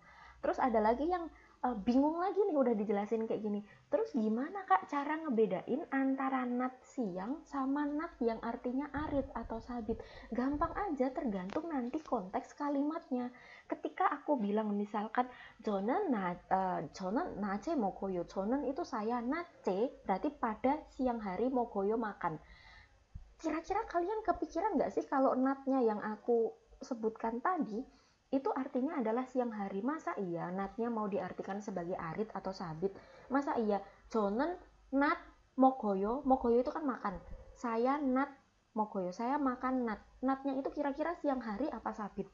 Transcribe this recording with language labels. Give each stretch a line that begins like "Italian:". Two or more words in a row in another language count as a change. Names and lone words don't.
Indonesian: Terus ada lagi yang bingung lagi nih, udah dijelasin kayak gini. Terus gimana Kak cara ngebedain antara nat siang sama nat yang artinya arit atau sabit? Gampang aja, tergantung nanti konteks kalimatnya. Ketika aku bilang misalkan
Korean: 저는 낮에 먹어요.
Indonesian: 저는 itu saya, 낮에 berarti pada siang hari, 먹어요 makan. Kira-kira kalian kepikiran nggak sih kalau natnya yang aku sebutkan tadi itu artinya adalah siang hari? Masa iya natnya mau diartikan sebagai arit atau sabit? Masa iya
Korean: 저는 낮 먹어요,
Indonesian: mogoyo itu kan makan, saya
Korean: 낮 먹어요,
Indonesian: saya makan nat, natnya itu kira-kira siang hari apa sabit?